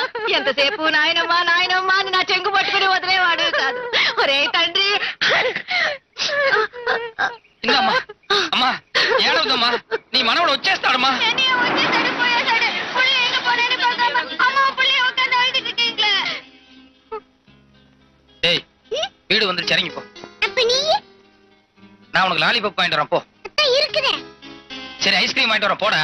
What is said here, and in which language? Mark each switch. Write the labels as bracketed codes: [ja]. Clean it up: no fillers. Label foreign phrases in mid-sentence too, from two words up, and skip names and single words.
[te] ఎంతసేపు నాయనమ్మా నాయనమ్మా అని నా చెంగు పట్టుకుని వదిలేవాడు కాదు. ఒరే తండ్రి. అమ్మా అమ్మా ఏడవద్దమ్మా, నీ మనవడు వచ్చేస్తాడమ్మా. [ta] டேய் வீடு வந்து இறங்கி போ. நான் உனக்கு லாலிபப் வாங்கிட்டு வரேன் போ. சரி ஐஸ்கிரீம் வாங்கிட்டு வரேன் போடா.